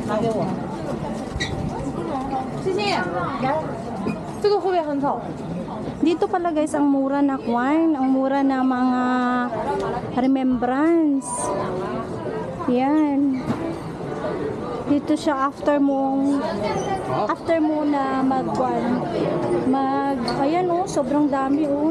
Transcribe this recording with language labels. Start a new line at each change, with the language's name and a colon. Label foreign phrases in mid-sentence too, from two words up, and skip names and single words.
Filipino: Sisi,
Chinese: 这个会不会很丑？
Filipino: Dito pala guys, ang mura na wine, ang mura na mga remembrance. Yan. Dito siya after mo na ayan oh, sobrang dami oh.